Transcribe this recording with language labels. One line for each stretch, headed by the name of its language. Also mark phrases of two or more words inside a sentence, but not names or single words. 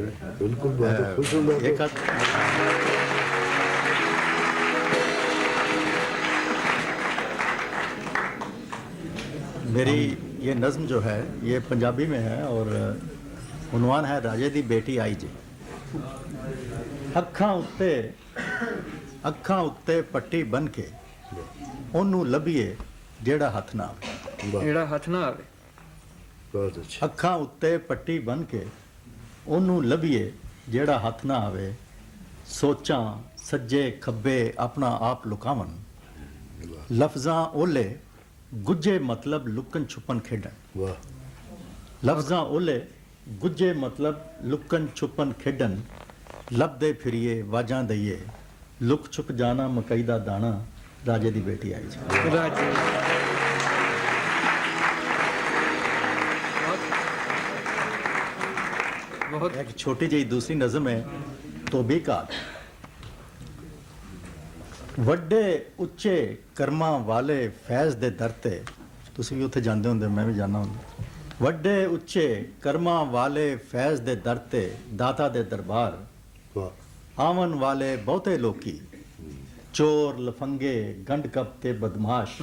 Urdu: بالکل خوش ہوں گا. ایک میری یہ نظم جو ہے یہ پنجابی میں ہے اور عنوان ہے راجے دی بیٹی آئی جے.
Punjabi: ਅੱਖਾਂ ਉੱਤੇ ਪੱਟੀ ਬੰਨ ਕੇ ਉਹਨੂੰ ਲੱਭੀਏ ਜਿਹੜਾ ਹੱਥ ਨਾ ਆਵੇ. ਜਿਹੜਾ ਹੱਥ ਨਾ ਆਵੇ.
Urdu: بہت اچھا.
Punjabi: ਅੱਖਾਂ ਉੱਤੇ ਪੱਟੀ ਬੰਨ ਕੇ ਉਹਨੂੰ ਲੱਭੀਏ ਜਿਹੜਾ ਹੱਥ ਨਾ ਆਵੇ. ਸੋਚਾਂ ਸੱਜੇ ਖੱਬੇ ਆਪਣਾ ਆਪ ਲੁਕਾਵਣ. ਲਫ਼ਜ਼ਾਂ ਓਲੇ ਗੁੱਜੇ ਮਤਲਬ ਲੁਕਣ ਛੁਪਣ ਖੇਡਣ.
Urdu: واہ.
Punjabi: ਲਫ਼ਜ਼ਾਂ ਓਲੇ ਗੁੱਜੇ ਮਤਲਬ ਲੁਕਣ ਛੁਪਣ ਖੇਡਣ. ਲੱਭਦੇ ਫਿਰੀਏ ਵਾਜਾਂ ਦਈਏ ਲੁਕ ਛੁਪ ਜਾਣਾ ਮਕਈ ਦਾ ਦਾਣਾ. ਰਾਜੇ ਦੀ ਬੇਟੀ ਆਈ ਜੀ.
Urdu: بہت ایک چھوٹی جی دوسری نظم ہے توبی کا.
Punjabi: ਵੱਡੇ ਉੱਚੇ ਕਰਮਾਂ ਵਾਲੇ ਫੈਜ਼ ਦੇ ਦਰ ਤੇ, ਤੁਸੀਂ ਵੀ ਉੱਥੇ ਜਾਂਦੇ ਹੁੰਦੇ, ਮੈਂ ਵੀ ਜਾਣਾ ਹੁੰਦਾ. ਵੱਡੇ ਉੱਚੇ ਕਰਮਾਂ ਵਾਲੇ ਫੈਜ਼ ਦੇ ਦਰ ਤੇ ਦਾਤਾ ਦੇ ਦਰਬਾਰ.
Urdu: واہ.
Punjabi: ਆਵਣ ਵਾਲੇ ਬਹੁਤੇ ਲੋਕੀ ਚੋਰ ਲਫੰਗੇ ਗੰਢ ਕੱਪ ਤੇ ਬਦਮਾਸ਼.